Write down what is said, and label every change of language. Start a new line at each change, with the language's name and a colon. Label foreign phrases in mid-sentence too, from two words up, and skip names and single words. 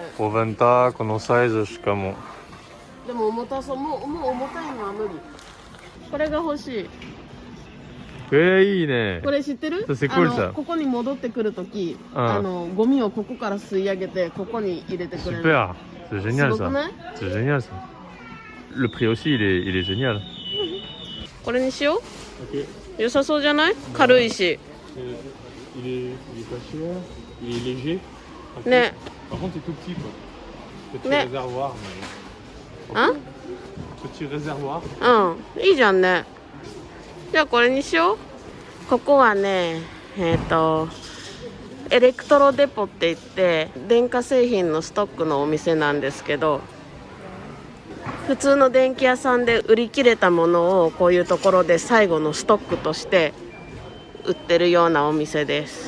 Japanese: オーブンタワーこのサイズしかも。でも重たそう。もう重たいのは無理。これが欲しい。いいね。これ知ってる？ここに戻ってくるとき、ゴミをここから吸い上げてここに入れてくれる。
French: Super, c'est génial ça.
Japanese: すごくない？
French: C'est génial ça. Le prix aussi il est génial.
Japanese: これにしよう。 OK. 良さそうじゃない？軽いし。
French: Il est pas cher, il est léger.
Japanese: ね。
French: Par contre c'est tout petit quoi. Petit
Japanese: ね。
French: réservoir.
Japanese: あ？
French: Petit réservoir.
Japanese: うん、いいじゃんね。じゃあこれにしよう。ここはね、エレクトロデポって言って電化製品のストックのお店なんですけど、普通の電気屋さんで売り切れたものをこういうところで最後のストックとして売ってるようなお店です。